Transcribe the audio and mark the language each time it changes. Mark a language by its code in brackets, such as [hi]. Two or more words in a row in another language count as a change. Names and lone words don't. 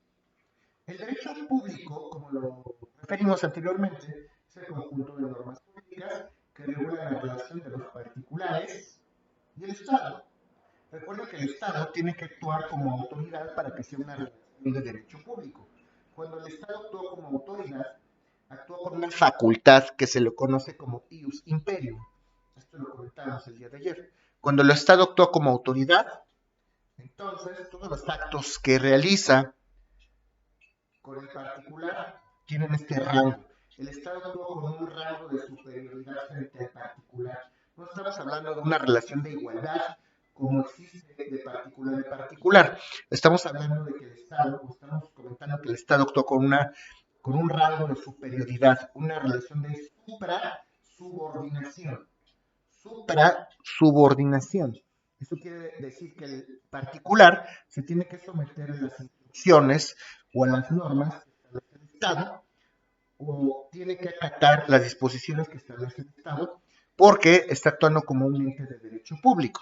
[es] El derecho público, como lo referimos anteriormente, es el conjunto de normas públicas que regulan la relación de los particulares y el Estado. Recuerden que el Estado tiene que actuar como autoridad para que sea una relación de derecho público. Cuando el Estado actúa como autoridad, actúa con una facultad que se le conoce como [la] ius imperium. [es] Esto lo comentamos el día de ayer. Cuando el Estado actúa como autoridad, entonces todos los actos que realiza con el particular tienen este rango. El Estado actúa con un rango de superioridad frente al particular. No estamos hablando de una relación de igualdad como existe de particular a particular. Estamos hablando de que el Estado, o estamos comentando que el Estado actúa con un rango de superioridad, una relación de supra-subordinación. Supra-subordinación. Eso quiere decir que el particular se tiene que someter a las instrucciones o a las normas que establece el Estado, o tiene que acatar las disposiciones que establece el Estado, porque está actuando como un ente de derecho público.